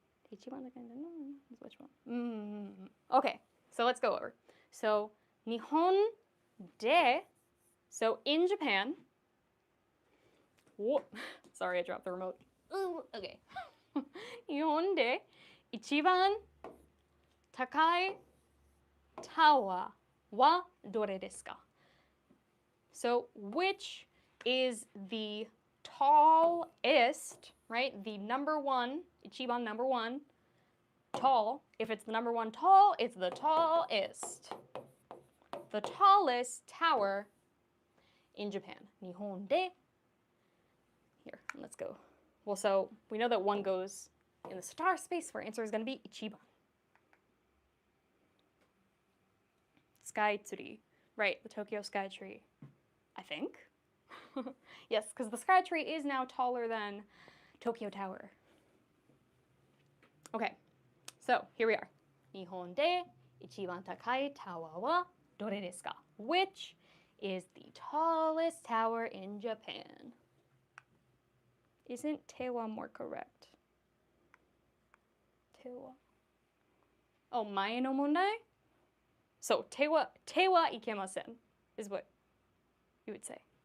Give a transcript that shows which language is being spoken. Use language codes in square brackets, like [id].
[en] Which one? Okay, so let's go over. So Nihon de. So in Japan. Whoa, sorry, I dropped the remote. Ooh, okay. [ja] 日本で一番高いタワーはどれですか? [en] So, which is the tallest, right? The number one, 一番 number one, tall. If it's the number one tall, it's the tallest. The tallest tower in Japan. 日本で Here, let's go. Well, so we know that one goes in the star space, where our answer is going to be ichiban. Sky tree. Right, the Tokyo sky tree. I think. Yes, because the sky tree is now taller than Tokyo Tower. Okay, so here we are. [ja] 日本で一番高いタワーはどれですか? [en] Which is the tallest tower in Japan? Isn't Tewa more correct? Tewa. Oh, [ja] 前の問題? [en] So, Tewa ikemasen is what you would say.